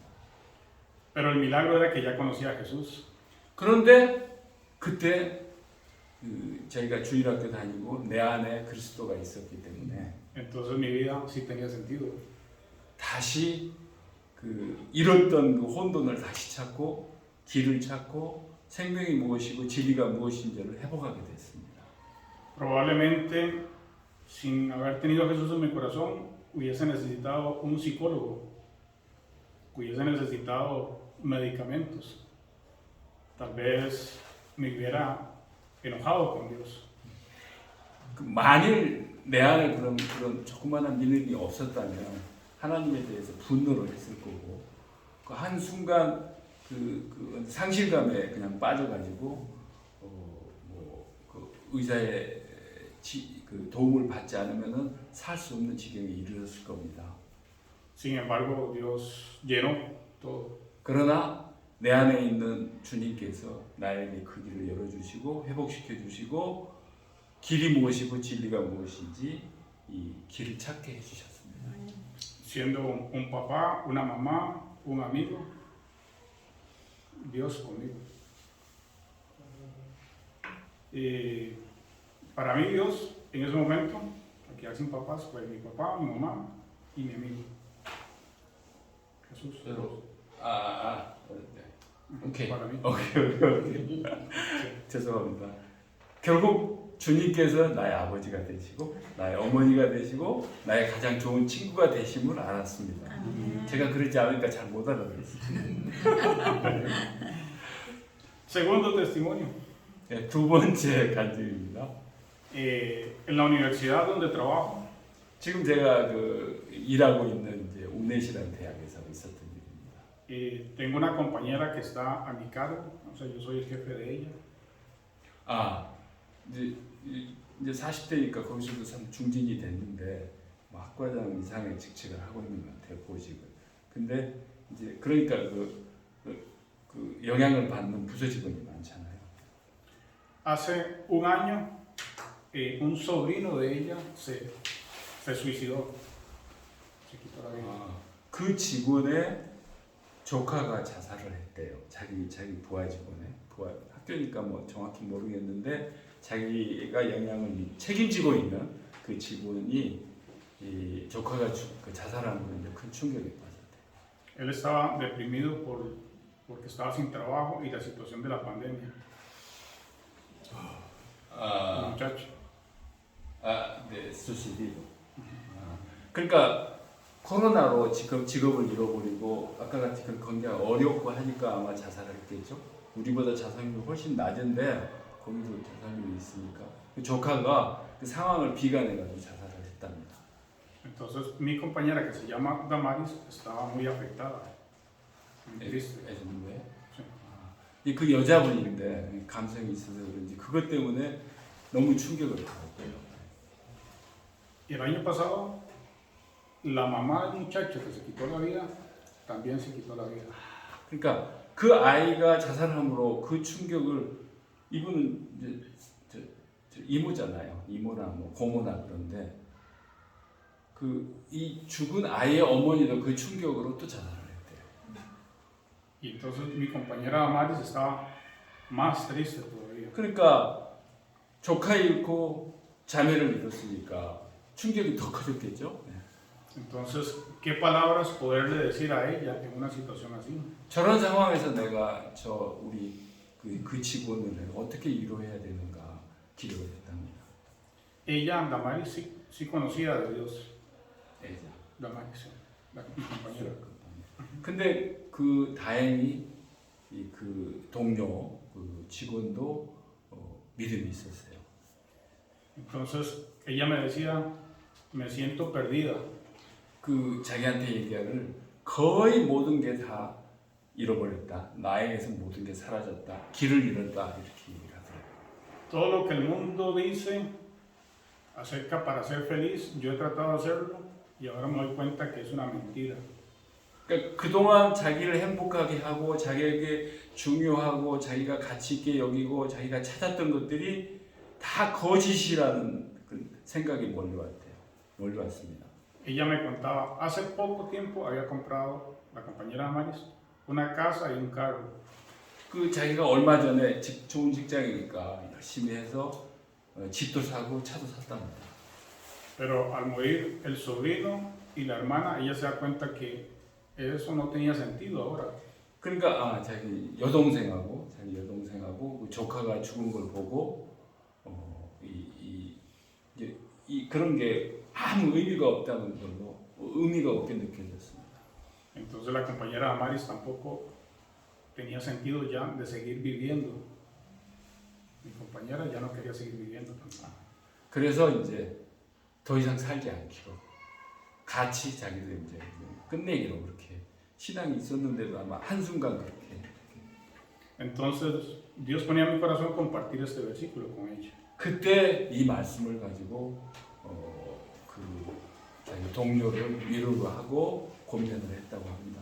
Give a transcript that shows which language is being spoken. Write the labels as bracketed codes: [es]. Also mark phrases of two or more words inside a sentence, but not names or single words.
[es] Pero el milagro era que ya conocía a Jesús. [ko] 그런데 그때 저희가 주일학교 다니고 내 안에 그리스도가 있었기 때문에 [es] Entonces mi vida sí tenía sentido. [ko] 다시 잃었던 그 혼돈을 다시 찾고 길을 찾고 생명이 무엇이고 진리가 무엇인지를 회복하게 됐습니다. [es] Probablemente sin haber tenido a Jesús en mi corazón hubiese necesitado un psicólogo, hubiese necesitado medicamentos. Tal vez me hubiera enojado con Dios. [ko] 만일 내 안에 그런 조그마한 믿음이 없었다면 하나님에 대해서 분노를 했을 거고 그 한 순간 그 상실감에 그냥 빠져가지고 그 의사의 그 도움을 받지 않으면은 살 수 없는 지경에 이르렀을 겁니다. [es] Sin embargo, Dios llenó todo. [ko] 그러나 내 안에 있는 주님께서 나에게 그 길을 열어주시고 회복시켜 주시고 길이 무엇이고 진리가 무엇인지 이 길을 찾게 해주셨습니다. [es] Siendo un papá, una mamá, un amigo, Dios conmigo. Para mí Dios en ese momento, al quedar sin papás, fue mi papá, mi mamá y mi amigo. Jesús. [ko] 오케이. [es] Para mí. [ko] 오케이. 죄송합니다. 결국 주님께서 나의 아버지가 되시고 나의 어머니가 되시고 나의 가장 좋은 친구가 되심을 알았습니다. 제가 그러지 않으니까 잘 못 알아들었어요. [es] Segundo testimonio. [ko] 네, 두 번째 간증입니다. [es] En la universidad donde trabajo, [ko] 지금 제가 일하고 있는 이제 우넷이라는 대학에서 있었던 일입니다. [es] tengo una compañera que está a mi cargo, o sea, yo soy el jefe de ella. [ko] 이제 40대니까 거기서도 참 중진이 됐는데 뭐 학과장 이상의 직책을 하고 있는 것 같아요, 보직을. 근데 이제 그러니까 그 영향을 받는 부서 직원이 많잖아요. [es] Hace un año, un sobrino de ella se suicidó, se quitó la vida. [ko] 그 직원의 조카가 자살을 했대요. 자기 부하 직원의 학교니까 뭐 정확히 모르겠는데 자기가 영향을 책임지고 있는 그 직원이 이 조카가 자살한 거에 이제 큰 충격에 빠졌대요. [es] Él estaba deprimido porque estaba sin trabajo y la situación de la pandemia. El muchacho. [ko] 네, 수시디. 그러니까 코로나로 직업을 잃어버리고 아까 같이 굉장히 어렵고 하니까 아마 자살을 했겠죠. 우리보다 자살률이 훨씬 낮은데 거기도 자살률이 있으니까 그 조카가 그 상황을 비관해가지고 자살을 했답니다. [es] Entonces mi compañera que se llama Damaris estaba muy afectada, muy triste. [ko] 왜? 그 여자분인데 감성이 있어서 그런지 그것 때문에 너무 충격을 받았대요. [es] El año pasado la mamá del muchacho que se quitó la vida también se quitó la vida. [ko] 그러니까 그 아이가 자살함으로 그 충격을 이분은 이제 저 이모잖아요. 이모나 뭐 고모나 그런데 이 죽은 아이의 어머니도 그 충격으로 또 자살을 했대요. [es] Y entonces mi compañera Damaris estaba más triste todavía. [ko] 그러니까 조카 잃고 자매를 잃었으니까 충격이 더 커졌겠죠. [es] Entonces, ¿qué palabras poderle decir a ella en una situación así? [ko] 저런 상황에서 내가 우리 그 직원을 어떻게 위로해야 되는가 기도를 했답니다. [es] Ella, Damaris, sí conocía de Dios. [ko] 애자. [es] Damaris, sí, mi compañera. [ko] 근데 다행히 그 동료 그 직원도 믿음이 있었어요. [es] Entonces, ella me decía, me siento perdida. [ko] 자기한테 얘기하기를 거의 모든 게 다 잃어버렸다. 나에게서 모든 게 사라졌다. 길을 잃었다. 이렇게 얘기를 하더라고요. [es] Todo lo que el mundo dice acerca para ser feliz, yo he tratado de hacerlo y ahora me doy cuenta que es una mentira. [ko] 그러니까 그동안 자기를 행복하게 하고 자기에게 중요하고 자기가 가치 있게 여기고 자기가 찾았던 것들이 다 거짓이라는 그 생각이 몰려왔습니다. [es] Ella me contaba, hace poco tiempo había comprado, la compañera Damaris, una casa y un carro. [ko] 자기가 얼마 전에 좋은 직장이니까 열심히 해서 집도 사고 차도 샀답니다. [es] Pero al morir el sobrino y la hermana, ella se da cuenta que eso no tenía sentido ahora. [ko] 그러니까 자기 여동생하고 그 조카가 죽은 걸 보고 그런 게 아무 의미가 없다는 걸로 의미가 없게 느껴졌습니다. [es] Entonces la compañera Damaris tampoco tenía sentido ya de seguir viviendo. Mi compañera ya no quería seguir viviendo tampoco. [ko] 그래서 이제 더 이상 살지 않기로 같이 자기도 이제 끝내기로 그렇게 신앙이 있었는데도 아마 한순간 그렇게. [es] Entonces Dios ponía en mi corazón compartir este versículo con ella. [ko] 그때 이 말씀을 가지고 자기 동료를 위로를 하고 고민을 했다고 합니다.